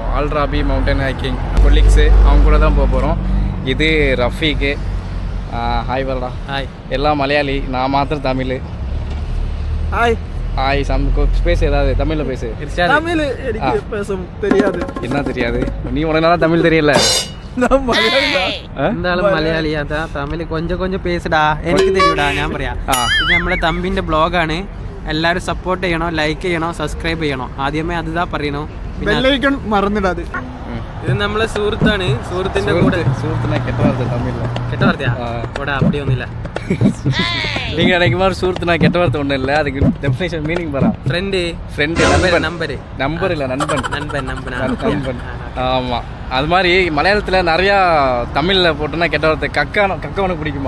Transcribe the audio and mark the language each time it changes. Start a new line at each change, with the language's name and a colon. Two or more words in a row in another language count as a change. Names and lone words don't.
Tamil: அல் ராபி மவுண்டன் ஹைக்கிங். கொலீக்ஸு அவங்க கூட தான் போக போகிறோம். இது ரஃபீக்கு. ஹாய் வரடா. ஹாய். எல்லாம் மலையாளி, நான் மாத்திரம் தமிழ். ஹாய் ஹாய். பேசு, ஏதாவது தமிழில் பேசு. தமிழ் எனக்கு பேச தெரியாது. என்ன தெரியாது? நீ உனக்கு நல்லா தமிழ் தெரியல.
Malayalam: എന്തായാലും മലയാളിയാ. തമിഴ്
Tamil: கொஞ்சம் பேசிடா.
Malayalam: എനിക്ക് തരൂടാ, ഞാൻ പറയാം. ഇത് നമ്മുടെ തമ്പിന്റെ ബ്ലോഗാണ്. എല്ലാവരും സപ്പോർട്ട് ചെയ്യണോ, ലൈക്ക് ചെയ്യണോ, സബ്സ്ക്രൈബ് ചെയ്യണോ. ആദ്യമേ അതിതാ പറയണോ, ബെല്ലൈക്കൺ മറന്നിടാതെ. ഇത് നമ്മളെ സുഹൃത്താണ്. സുഹൃത്തിന്റെ കൂടെ കെട്ട വാർത്തയാ കൂടെ அப்படிയൊന്നുമില്ല.
Tamil: நீங்க எனக்கு மாதிரி சுஹൃத்துனா கெட்ட வார்த்தை ஒன்றும் இல்லை. அதுக்கு
English: definition meaning
Tamil: பாரா. ஃப்ரெண்டு நம்பர் இல்லை, நண்பன். ஆமாம், அது மாதிரி மலையாளத்தில் நிறையா தமிழில் போட்டோன்னா கெட்ட வார்த்தை. கக்கா உனக்கு பிடிக்குமா?